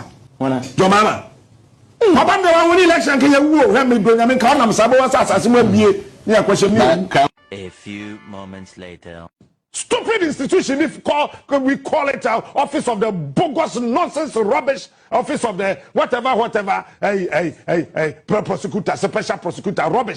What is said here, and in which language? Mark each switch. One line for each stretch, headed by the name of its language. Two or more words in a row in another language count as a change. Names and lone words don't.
English: Your mama. Papa never won election. Can you go? Let me bring them in. Come on, Sabo was assassin. Yeah, question me. A few moments later. Stupid institution. We call it office of the bogus nonsense rubbish. Office of the whatever. Prosecutor, special prosecutor rubbish.